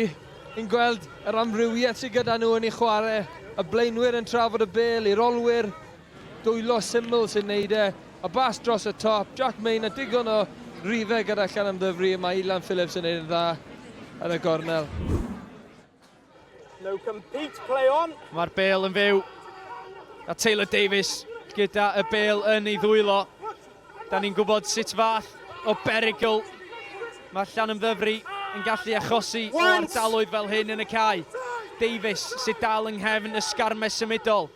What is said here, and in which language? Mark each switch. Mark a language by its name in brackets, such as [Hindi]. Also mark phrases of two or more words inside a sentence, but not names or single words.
[Welsh] Ni'n gweld yr amrywiaeth sydd gyda nhw yn ei chwarae. Y blaenwyr yn trafod y bêl, i'r olwyr dwylo syml sy'n neud e. A bas dros y top, Jack Maynard digon o rifau gyda Llanymddyfri. Mae Ilan Phillips yn neud yn dda yn y gornel. [English] No compete, play on. [Welsh] Mae'r bêl yn fyw. A Taylor Davies gyda y bêl yn ei ddwylo. Da ni'n gwybod sut fath o berygl mae Llanymddyfri yn gallu achosi o ardaloedd fel hyn yn y cae. Davies sydd dal yng nghefn y sgarmau symudol.